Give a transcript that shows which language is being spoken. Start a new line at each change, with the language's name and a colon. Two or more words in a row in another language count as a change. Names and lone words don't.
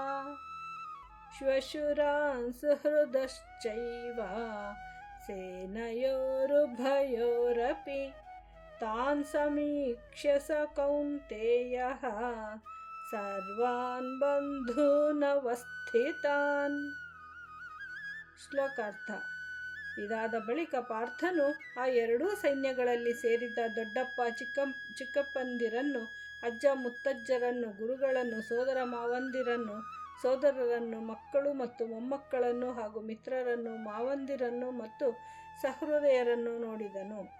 Sanskrit: श्वशुरान् सुहृदश्चैव सेनयोरुभयोरपि तान् समीक्ष्य स कौन्तेयः सर्वान् बन्धूನವಸ್ಥಿತಾನ್.
Kannada: ಶ್ಲೋಕಾರ್ಥ. ಇದಾದ ಬಳಿಕ ಪಾರ್ಥನು ಆ ಎರಡೂ ಸೈನ್ಯಗಳಲ್ಲಿ ಸೇರಿದ್ದ ದೊಡ್ಡಪ್ಪ ಚಿಕ್ಕಪ್ಪಂದಿರನ್ನು, ಅಜ್ಜ ಮುತ್ತಜ್ಜರನ್ನು, ಗುರುಗಳನ್ನು, ಸೋದರ ಮಾವಂದಿರನ್ನು, ಸೋದರರನ್ನು, ಮಕ್ಕಳು ಮತ್ತು ಮೊಮ್ಮಕ್ಕಳನ್ನು ಹಾಗೂ ಮಿತ್ರರನ್ನು, ಮಾವಂದಿರನ್ನು ಮತ್ತು ಸಹೃದಯರನ್ನು ನೋಡಿದನು.